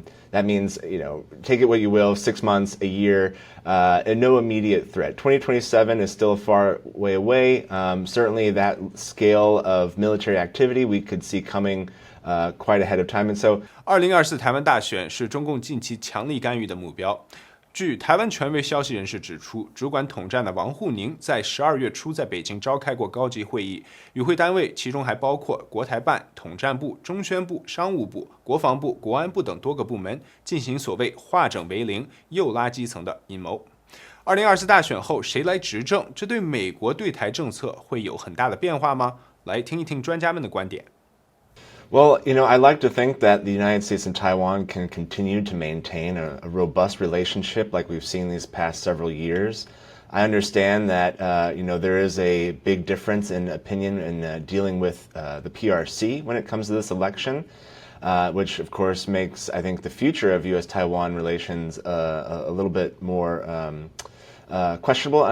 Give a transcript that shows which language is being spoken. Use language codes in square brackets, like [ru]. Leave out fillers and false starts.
[en] That means, take it what you will, 6 months, a year, and no immediate threat. 2027 is still a far way away. Certainly that scale of military activity we could see coming quite ahead of time. And so [zh] 2024台湾大选是中共近期强力干预的目标。据台湾权威消息人士指出，主管统战的王沪宁在12月初在北京召开过高级会议，与会单位其中还包括国台办、统战部、中宣部、商务部、国防部、国安部等多个部门，进行所谓化整为零、又拉基层的阴谋。 2024大选后谁来执政？这对美国对台政策会有很大的变化吗？来听一听专家们的观点。 [en] Well, I like to think that the United States and Taiwan can continue to maintain a robust relationship like we've seen these past several years. I understand that, there is a big difference in opinion in dealing with the PRC when it comes to this election, which of course makes, I think, the future of U.S.-Taiwan relations a little bit more questionable.